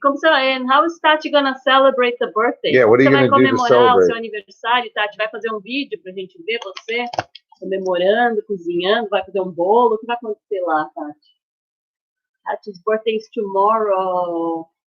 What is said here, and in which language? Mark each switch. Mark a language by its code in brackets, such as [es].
[en] And how is Tati gonna celebrate the birthday? Yeah, what are you gonna do to celebrate? [pt] O seu aniversário, Tati? Vai fazer vídeo pra gente ver você comemorando, cozinhando, vai fazer um bolo. O que vai acontecer lá, Tati? [en] Tati's birthday is tomorrow.